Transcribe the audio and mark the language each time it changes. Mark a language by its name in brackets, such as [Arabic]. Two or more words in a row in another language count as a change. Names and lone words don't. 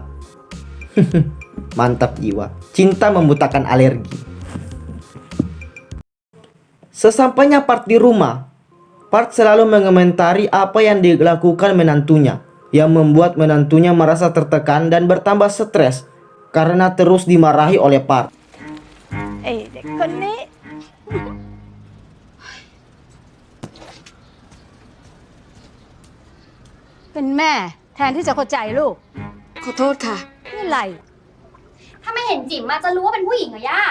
[Indonesian] Mantap jiwa, cinta membutakan alergi. Sesampainya Park di rumah, Park selalu mengomentari apa yang dilakukan menantunya, yang membuat menantunya merasa tertekan dan bertambah stres karena terus dimarahi oleh Park. [Thai] เด็กคนนี้เป็นแม่แทนที่จะเข้าใจลูก ขอโทษค่ะ นี่อะไร ถ้าไม่เห็นจิ๋มอะจะรู้ว่าเป็นผู้หญิงเหรอย่า